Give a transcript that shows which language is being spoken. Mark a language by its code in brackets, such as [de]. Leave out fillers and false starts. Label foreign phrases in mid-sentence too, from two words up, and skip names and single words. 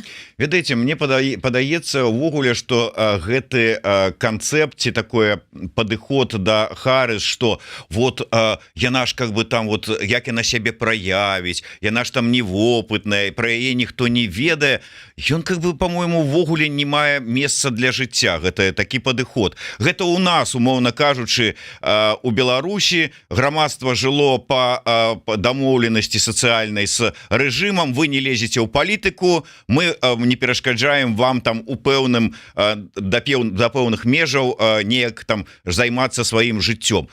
[be] Ведаеце, мне падаецца ўвогуле, што гэты канцэпт ці такое падыход да Харрыс, што вот яна ж [ru] как бы [be] там вот як яна сябе праявіць, яна ж там невопытная, пра яе ніхто не ведае, ён [ru] как бы, по-моему, [be] увогуле не мае месца для жыцця. Гэта такі падыход. Гэта у нас, умоўна кажучы, у Беларусі грамадства жыло па дамоўленасці сацыяльнай з рэжымам, вы не лезеце ў палітыку, мы не перашкаджаем вам там у пэўным да пэўных межаў неяк там займацца сваім жыццём.